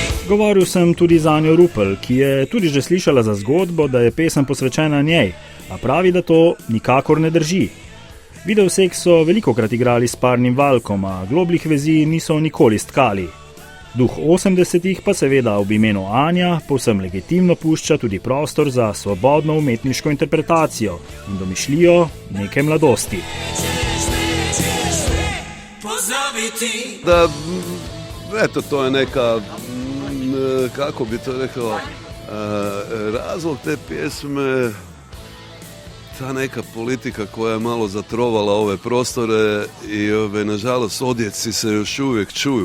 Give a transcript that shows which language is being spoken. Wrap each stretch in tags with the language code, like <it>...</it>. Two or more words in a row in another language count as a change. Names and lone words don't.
<sl>Govoril sem tudi z Anjo Rupel, ki je tudi že slišala za zgodbo, da je pesem posvečena njej, a pravi, da to nikakor ne drži. Videosek so velikokrat igrali s Parnim valkom, a globlih vezi niso nikoli stkali. Duh 80-ih pa seveda ob imenu Anja povsem legitimno pušča tudi prostor za svobodno umetniško interpretacijo in domišljijo neke mladosti.</sl> <hr>Da, eto, to je neka, kako bi to rekao, razlog te pjesme, ta neka politika koja je malo zatrovala ove prostore i nažalost odjeci se još uvijek čuju.</hr>